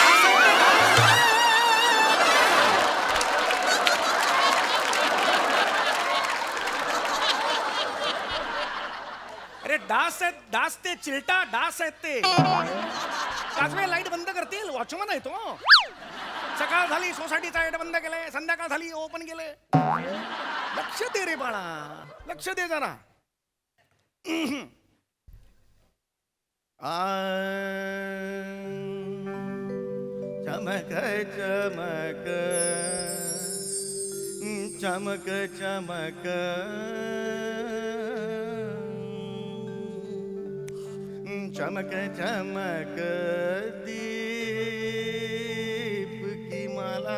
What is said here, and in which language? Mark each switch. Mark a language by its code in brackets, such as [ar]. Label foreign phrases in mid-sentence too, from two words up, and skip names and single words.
[mr] अरे डास आहेत, डास ते चिलटा डास आहेत ते. काजवे लाईट बंद करतील. वॉचमन आहे तो. सकाळ झाली सोसायटीचा लाईट बंद केलंय, संध्याकाळ झाली ओपन केलंय. लक्ष दे रे बाळा, लक्ष दे जरा. [hi] चमक चमक चमक चमक चमक चमक दीप की माला.